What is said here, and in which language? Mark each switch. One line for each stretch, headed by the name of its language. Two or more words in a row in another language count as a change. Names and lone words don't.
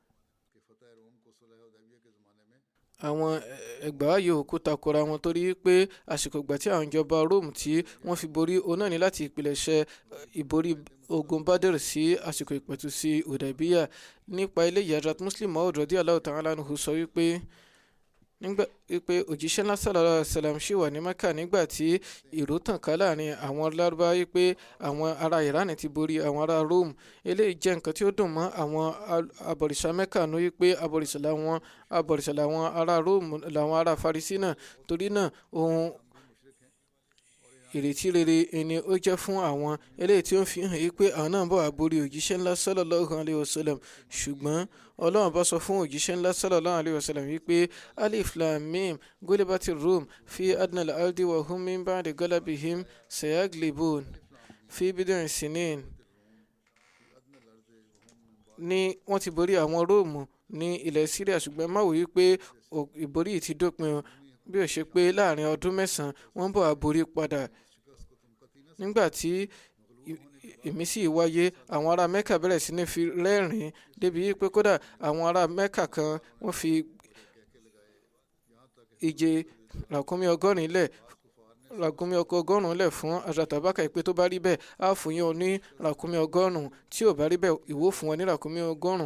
Yoruba: Àwọn ẹgbàá yòó kó takora wọn torí pé àsìkò ìgbà tí àwọn ìjọba Róòmù tí wọ́n fi borí òun náà ní láti ìpilẹ̀ṣẹ̀ ìborí ogun Badr sí àsìkò ìpẹ̀tùsí Hudaybiyah. Nípa eléyìí Hazrat Muslim Maud
Arabic: رضي الله تعالى عنه
Yoruba: sọ wípé nígbà pé òjíṣẹ́ ńlá
Arabic: صلى الله عليه وسلم
Yoruba: ṣì wà ní Mẹ́kà nígbà tí ìró tàn ká láàrin àwọn Lárúbáwá pé àwọn ará Iran ti borí àwọn ará Rome. Eléyìí jẹ́ nǹkan tí ó dùn mọ́ àwọn abọ̀rìṣà Mẹ́kà nú wípé abọ̀rìṣà làwọn ará Rome làwọn ará Farisi náà. Torí náà ohun ìrètí rere ni ó jẹ́ fún àwọn. Eléyìí tí ó ń fi hàn yí pé àwọn náà bọ̀ wá borí òjíṣẹ́ ńlá
Arabic: صلى الله عليه وسلم.
Yoruba: Ṣùgbọ́n Ọlọ́run bá sọ fún òjíṣẹ́ ńlá
Arabic: صلى الله عليه وسلم
Yoruba: wípé
Arabic: الم غلبت الروم في أدنى الأرض وهم من بعد غلبهم سيغلبون في بضع سنين.
Yoruba: Ní wọ́n ti borí àwọn Róòmù ní ilẹ̀ Syria, ṣùgbọ́n má wò wípé ìborí yìí ti dópin bí ó ṣe pé láàrin ọdún mẹ́sàn-án wọ́n bọ̀ wá borí padà. Nígbà tí ìmísí wáyé àwọn ará Mẹ́kà bẹ̀rẹ̀ sí ní fi rẹ́rìn-ín débi pé kódà àwọn ará Mẹ́kà kan wọ́n fi ìje ràkúnmí ọgọ́rùn-ún lẹ̀ fún Hazrat Abubakar pé tó bá rí bẹ́ẹ̀ á fún yín ní ràkúnmí ọgọ́rùn-ún, tí ò bá rí bẹ́ẹ̀ ìwọ fún wọn ní ràkúnmí ọgọ́rùn-ún.